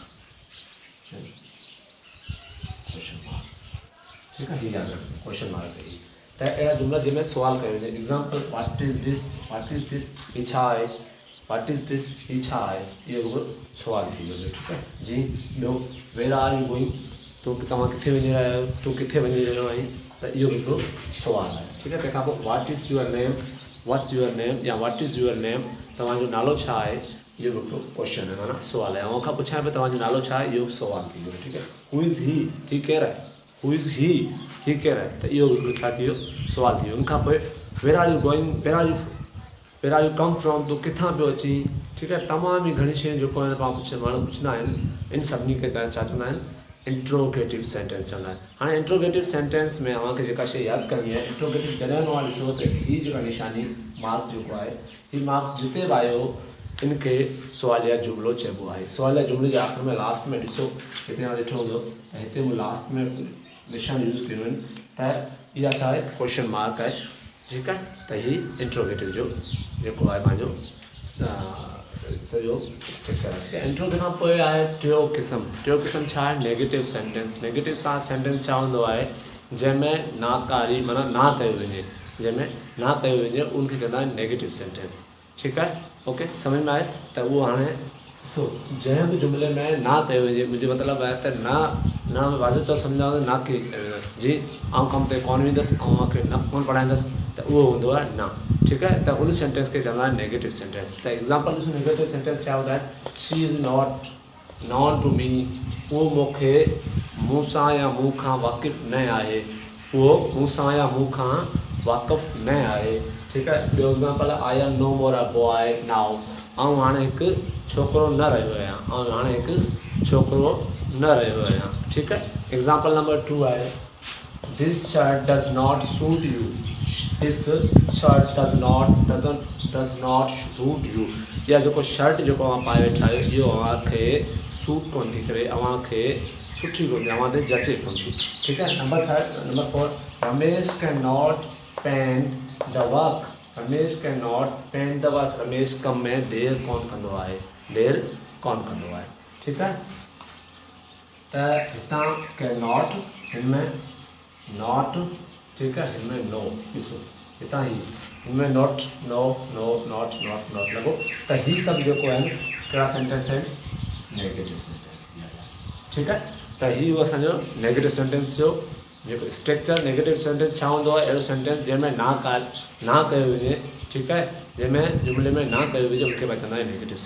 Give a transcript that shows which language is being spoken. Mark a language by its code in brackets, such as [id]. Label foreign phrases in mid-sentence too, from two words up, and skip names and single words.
[sd] ठीकु आहे हीअ यादि रखो [en] question mark [sd] ही त अहिड़ा जुमिला जंहिंमें सुवाल कयो वञे [en] example what is this [sd] ही छा आहे [en] what is this [sd] ही छा आहे इहो हिकिड़ो सुवाल थी वियो ठीकु आहे जी ॿियो [en] where are you going [sd] तव्हां किथे वञी रहिया आहियो तूं किथे वञी रहियो आहीं त इहो हिकिड़ो सुवाल आहे ठीकु आहे तंहिंखां पोइ [en] what is your name what's your name [sd] या [en] what is your name [sd] तव्हांजो नालो छा आहे इहो हिकिड़ो क्वेश्चन आहे माना सुवाल आहे ऐं खां पुछां पियो तव्हांजो नालो छा आहे इहो सुवाल थी वियो ठीकु आहे [en] who is he [sd] केरु आहे [en] who is he [sd] केरु आहे त इहो हिकिड़ो छा थी वियो सुवाल थी वियो उनखां पोइ [en] where are you going where are you come from [sd] तूं किथां पियो अची ठीकु आहे तमामु ई घणी शयूं जेको आहे पाण माण्हू पुछंदा आहिनि इन सभिनी खे छा चवंदा आहिनि इंट्रोगेटिव सेंटेंस चवंदा आहिनि हाणे [en] interrogative sentence [sd] में तव्हांखे जेका शइ यादि करणी आहे इंट्रोगेटिव जॾहिं मां ॾिसो त हीअ जेका निशानी मार्क जेको आहे हीअ मार्क जिते बि आयो इनखे सुवालिया जुमिलो चइबो आहे सुवालिया जुमिले जे आख़िर में लास्ट में ॾिसो हिते मां ॾिठो हूंदो त हिते मूं लास्ट में निशान यूज़ कयूं आहिनि त इहा छा आहे [en] question mark [sd] आहे ठीकु आहे त हीअ इंट्रोगेटिव जो जेको आहे पंहिंजो सॼो स्ट्रक्चर आहे इंट्रोगेटिव खां पोइ आहे टियों क़िस्म छा आहे [en] negative sentence negative sentence [sd] छा हूंदो आहे जंहिंमें नाकारी माना ना कयो वञे जंहिंमें ना कयो वञे उनखे चवंदा आहिनि [en] negative sentence [sd] ठीकु आहे ओके सम्झ में आहे त उहो हाणे ॾिसो जंहिं बि जुमिले में ना कयो वञे मुंहिंजो मतिलबु आहे त ना वाज़िब तौरु सम्झां त ना की जी आउं कम ते कोन वेंदुसि ऐं मूंखे न कोन पढ़ाईंदुसि त उहो हूंदो आहे न ठीकु आहे त उन सेंटेंस खे चवंदा आहिनि [en] negative sentence [sd] त एग्ज़ाम्पल ॾिसो [en] negative sentence [sd] छा हूंदा आहिनि [en] she is not known to me [sd] उहो मूंखे मूंसां या मूं खां वाक़िफ़ु न आहे उहो मूंसां या मूं खां वाक़िफ़ु न आहे ठीकु आहे ॿियो एग्ज़ाम्पल [en] I am no more a boy now [sd] ऐं हाणे हिकु छोकिरो न रहियो आहियां ऐं हाणे हिकु छोकिरो न रहियो आहियां ठीकु आहे एग्ज़ाम्पल नंबर 2 आहे [en] this shirt does not suit you this shirt does not suit you [sd] या जेको शर्ट जेको अव्हां पाए वेठा आहियो इहो अव्हांखे सूट कोन थी करे अव्हांखे सुठी कोन थी अव्हां ते जचे कोन थी ठीकु आहे नंबर 4 [en] Ramesh cannot paint the work Ramesh cannot paint the work [sd] रमेश कम में देर कोन कंदो आहे ठीकु आहे त हितां [en] cannot [sd] हिन में नॉट ठीकु आहे हिन में नो ॾिसो हितां ही हिन में [en] not no not [sd] लॻो त हीअ सभु जेको आहिनि कहिड़ा सेंटेंस आहिनि [en] negative sentence [sd] ठीकु आहे त हीअ उहो असांजो [en] negative sentence [sd] जो जेको स्ट्रक्चर [en] negative sentence [sd] छा हूंदो आहे अहिड़ो सेंटेंस जंहिंमें ना कयो वञे ठीकु आहे जंहिंमें जुमिले में ना कयो वञे उनखे पाण चवंदा आहियूं नेगेटिव